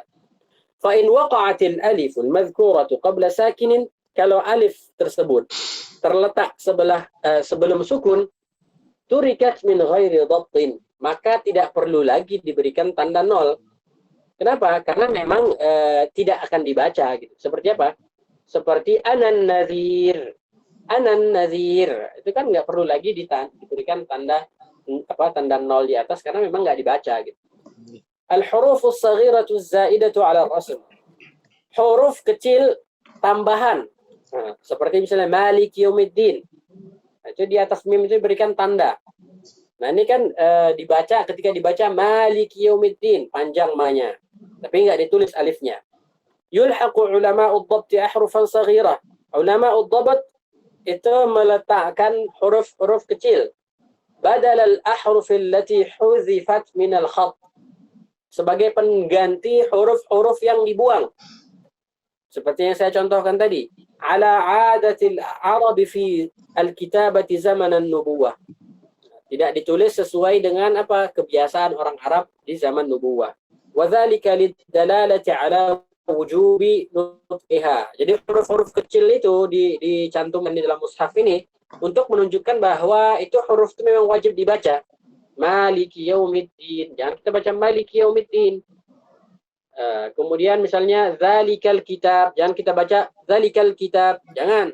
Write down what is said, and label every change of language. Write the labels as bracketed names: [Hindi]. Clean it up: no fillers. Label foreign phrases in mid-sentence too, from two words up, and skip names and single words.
[Arabic] فإن وقعت الألف المذكورة قبل ساكن, [Indonesian] kalau alif tersebut terletak sebelum sukun, [Arabic] تركت من غير ضبط, [Indonesian] maka tidak perlu lagi diberikan tanda nol. Kenapa? Karena memang tidak akan dibaca gitu. Seperti apa? Seperti [Arabic] أنا نذير. أنا نذير. [Indonesian] Itu kan nggak perlu lagi diberikan tanda nol di atas, karena memang nggak dibaca gitu. [Arabic] الحروف الصغيرة زائدة على الرسم. [Indonesian] Huruf kecil tambahan. Nah, seperti misalnya [Arabic] مالك يوم الدين. [Indonesian] Itu di atas mim itu diberikan tanda. Nah ini kan dibaca, ketika dibaca [Arabic] مالك يوم الدين, [Indonesian] panjang ma-nya, tapi nggak ditulis alifnya. [Arabic] يلحق علماء الضبط أحرفا صغيرة. علماء الضبط [Indonesian] itu meletakkan huruf-huruf kecil [Arabic] بدل الأحرف التي حذفت من الخط, [Indonesian] sebagai pengganti huruf-huruf yang dibuang. Seperti yang saya contohkan tadi, [Arabic] على عادة العرب في الكتابة زمن النبوة. [Indonesian] Tidak ditulis sesuai dengan apa kebiasaan orang Arab di zaman nubuwah. [Arabic] وذلك للدلالة على وجوب نطقها. [Indonesian] Jadi huruf-huruf kecil itu dicantumkan di dalam mushaf ini untuk menunjukkan bahwa itu huruf itu memang wajib dibaca. [Arabic] مالك يوم الدين. [Indonesian] Jangan kita baca [Arabic] مالك يوم الدين. [Indonesian] Kemudian misalnya [Arabic] ذلك الكتاب, [Indonesian] jangan kita baca [Arabic] ذلك الكتاب, [Indonesian] jangan.